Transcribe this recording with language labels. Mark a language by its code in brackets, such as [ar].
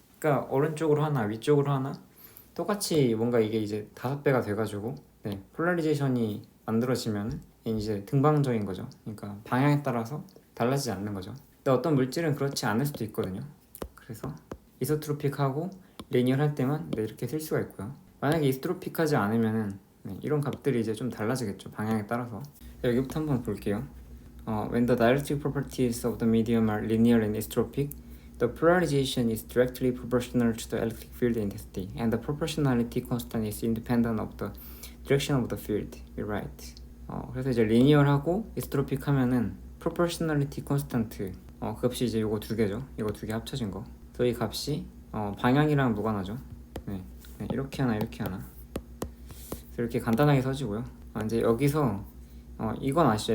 [ko] 그러니까 오른쪽으로 하나 위쪽으로 하나 똑같이 뭔가 이게 이제 5배가 돼가지고 폴라리제이션이 만들어지면 이제 등방적인 거죠. 그러니까 방향에 따라서 달라지지 않는 거죠. 근데 어떤 물질은 그렇지 않을 수도 있거든요. 그래서 이소트로픽하고 리니얼할 때만 이렇게 쓸 수가 있고요. 만약에 이소트로픽하지 않으면은 이런 값들이 이제 좀 달라지겠죠. 방향에 따라서. 여기부터 한번 볼게요. [en] When the dielectric properties of the medium are linear and isotropic, the polarization is directly proportional to the electric field intensity, and the proportionality constant is independent of the direction of the field. You're right. [ko] 그래서 이제 리니얼하고 이소트로픽 하면은 proportionality constant 그 값이 이제 요거 두 개죠. 이거 두 개 합쳐진 거. 그래서 이 값이 방향이랑 무관하죠. 이렇게 하나 이렇게 하나. 그래서 이렇게 간단하게 써지고요. 이제 여기서 이건 아시죠?